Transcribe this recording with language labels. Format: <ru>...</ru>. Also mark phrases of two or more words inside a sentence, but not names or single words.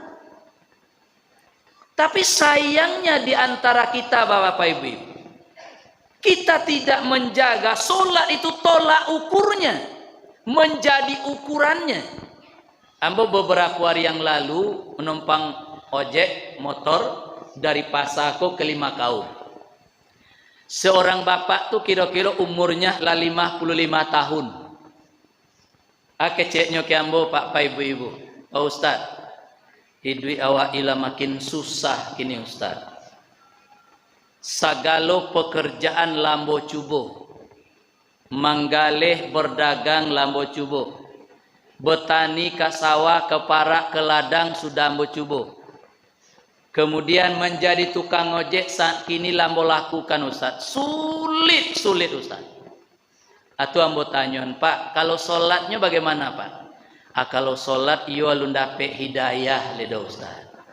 <id>Tapi sayangnya di antara kita Bapak Ibu, kita tidak menjaga sholat itu tolak ukurnya, menjadi ukurannya. Ambo beberapa hari yang lalu menumpang ojek motor dari Pasako ke Limakau. Seorang bapak tuh kira-kira umurnya lah 55 tahun.</id> <min>Keceknya ke ambo Pak ibu-ibu. Pak Ustad, hidup awak ila makin susah kini Ustad. Sagalo pekerjaan lambo cubo. Manggaleh berdagang lambo cubo. Betani ke sawah, ke parak, ke ladang sudah ambo cubo. Kemudian menjadi tukang ojek saat kini lambo lakukan Ustaz.</min> <id>Sulit Ustaz.</id> <min>Atau ambo tanyon, Pak, kalau sholatnya bagaimana Pak? Kalau sholat iyo alun dapat hidayah leda Ustaz.</min>